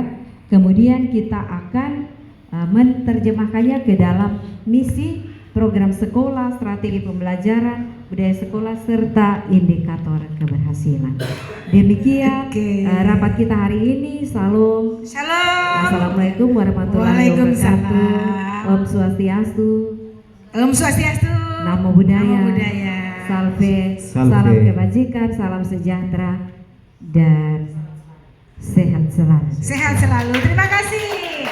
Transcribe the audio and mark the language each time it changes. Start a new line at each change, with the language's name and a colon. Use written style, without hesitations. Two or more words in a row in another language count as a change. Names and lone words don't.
Indonesian: Kemudian kita akan menerjemahkannya ke dalam misi, program sekolah, strategi pembelajaran, budaya sekolah, serta indikator keberhasilan. Demikian rapat kita hari ini. Salam. Shalom.
Arabic: السلام عليكم ورحمة الله وبركاته.
Indonesian: Waalaikumsalam.
Sanskrit: ॐ स्वस्त्यस्तु. ॐ स्वस्त्यस्तु.
Pali: Namo Buddhaya. Namo Buddhaya.
Indonesian: Salve. Salve. Salam kebajikan, salam sejahtera, dan sehat selalu. Sehat selalu. Terima kasih.